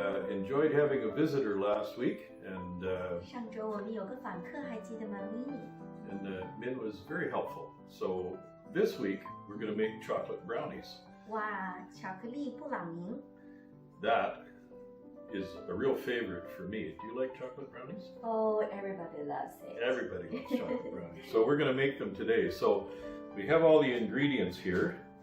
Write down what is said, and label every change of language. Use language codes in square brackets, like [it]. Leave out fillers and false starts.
[en] enjoyed having a visitor last week, and [zh] 上周我们有个访客，还记得吗 [en] Min was very helpful. So this week we're going to make chocolate brownies. [zh] 哇，巧克力布朗尼。 [en] That is a real favorite for me. Do you like chocolate brownies? Oh, everybody loves it. Everybody loves chocolate brownies. So we're going to make them today. So we have all the ingredients here.